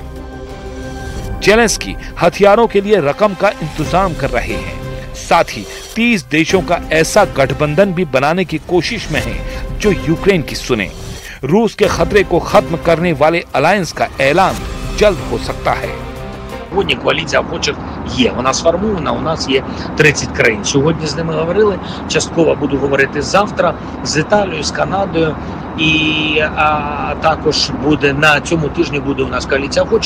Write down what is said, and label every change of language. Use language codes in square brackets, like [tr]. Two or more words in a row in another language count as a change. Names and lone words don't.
[hi] जेलेंस्की हथियारों के लिए रकम का इंतजाम कर रहे हैं, साथ ही 30 देशों का ऐसा गठबंधन भी बनाने की कोशिश में है जो यूक्रेन की सुने। रूस के खतरे को खत्म करने वाले अलायंस का ऐलान जल्द हो सकता है। [uk] Сьогодні коаліція охочих є. Вона сформована, у нас є 30 країн. Сьогодні з ними говорили, частково буду говорити завтра з Італією, з Канадою. І також буде на цьому тижні буде у нас коаліція охочих.